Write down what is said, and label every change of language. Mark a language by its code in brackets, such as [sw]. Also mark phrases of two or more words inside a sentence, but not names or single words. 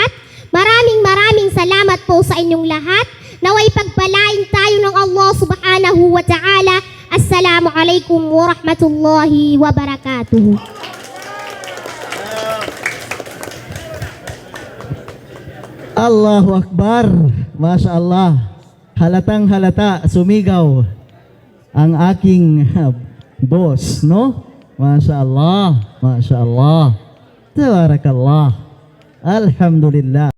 [tl] Maraming salamat po sa inyong lahat. Naway pagpalain tayo ng Allah [ar] سبحانه وتعالى. السلام عليكم ورحمة الله وبركاته. الله أكبر. ما شاء الله. [tl] Halatang halata, sumigaw ang aking boss, no? [ar] ما شاء الله ما شاء الله. تبارك الله الحمد لله.